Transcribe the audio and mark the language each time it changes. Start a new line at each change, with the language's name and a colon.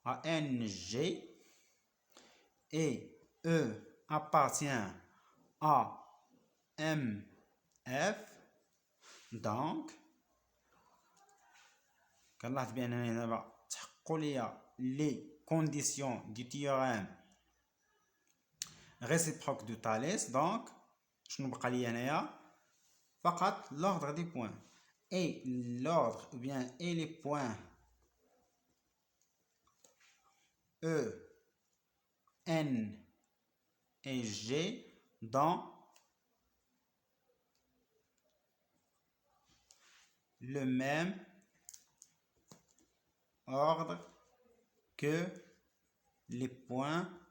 French: À NG. Et E appartient à MF. Donc, les conditions du théorème réciproque de Thalès.
Arabic: Donc, شنو بقى لي هنايا؟ فقط
French: l'ordre des points. Et l'ordre ou bien et les points E, N et G dans le même ordre que les points.